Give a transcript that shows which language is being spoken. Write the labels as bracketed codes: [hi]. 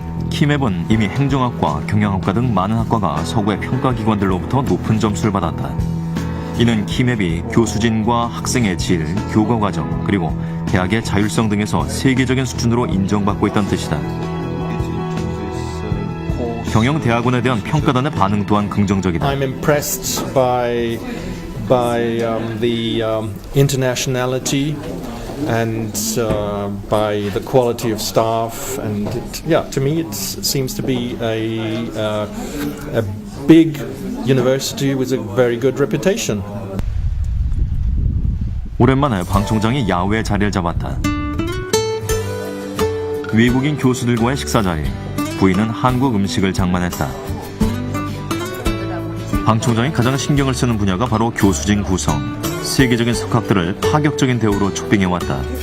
[ko] 키맵은 이미 행정학과, 경영학과 등 많은 학과가 서구의 평가기관들로부터 높은 점수를 받았다. 이는 키맵이 교수진과 학생의 질, 교과과정, 그리고 대학의 자율성 등에서 세계적인 수준으로 인정받고 있다는 뜻이다. 경영대학원에 대한 평가단의 반응 또한 긍정적이다. [en] I'm impressed by the internationality and by the quality of staff, and to me it seems to be a big university with a very good reputation. [ko] 오랜만에 방 총장이 야외 자리를 잡았다. 외국인 교수들과의 식사 자리, 부인은 한국 음식을 장만했다. 방 총장이 가장 신경을 쓰는 분야가 바로 교수진 구성. 세계적인 석학들을 파격적인 대우로 초빙해왔다.